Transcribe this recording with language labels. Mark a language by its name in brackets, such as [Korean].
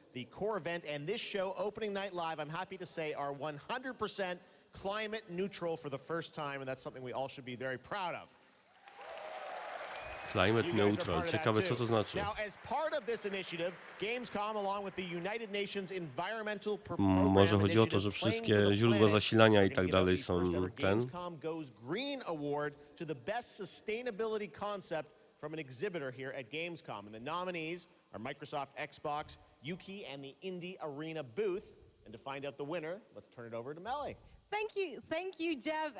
[English] The core event and this show, Opening Night Live, I'm happy to say, are 100% climate neutral for the first time, and that's something we all should be very proud of. [Polish] Climate neutral. Ciekawe, co to znaczy. [English] Now, as part of this initiative, Gamescom, along with the United Nations Environmental Program [Polish] Może chodzi o to, że wszystkie źródła zasilania i tak dalej są ten. [English] Gamescom Goes Green Award to the best sustainability concept from an exhibitor here at Gamescom. And the nominees are Microsoft, Xbox, Yuki, and the Indie Arena booth. And to find out the winner, let's turn it over to Melly. Thank you, Jeff.